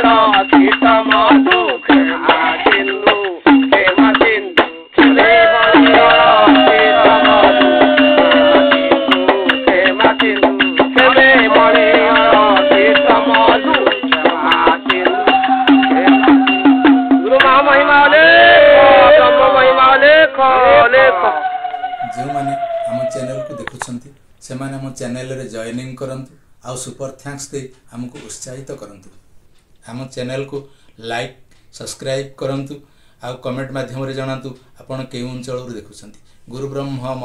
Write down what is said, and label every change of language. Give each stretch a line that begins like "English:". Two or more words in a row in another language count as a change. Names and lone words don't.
Bangla: মধু ক্ষমা সিন্ধু ক্ষমা সিন্ধু ক্ষমে ক্ষমা সিন্ধু ক্ষমে মরে মধু ক্ষমা সিন্ধু গুরু মহামহিমা ব্রহ্ম মহিমা লেখ লেখ
Odia: ଯେଉଁମାନେ ଆମ ଚ୍ୟାନେଲକୁ ଦେଖୁଛନ୍ତି ସେମାନେ ଆମ ଚ୍ୟାନେଲରେ ଜଏନିଂ କରନ୍ତୁ ଆଉ ସୁପର ଥ୍ୟାଙ୍କ୍ସ ଦେଇ ଆମକୁ ଉତ୍ସାହିତ କରନ୍ତୁ। ଆମ ଚ୍ୟାନେଲକୁ ଲାଇକ୍ ସବସ୍କ୍ରାଇବ୍ କରନ୍ତୁ ଆଉ କମେଣ୍ଟ ମାଧ୍ୟମରେ ଜଣାନ୍ତୁ ଆପଣ କେଉଁ ଅଞ୍ଚଳରୁ ଦେଖୁଛନ୍ତି।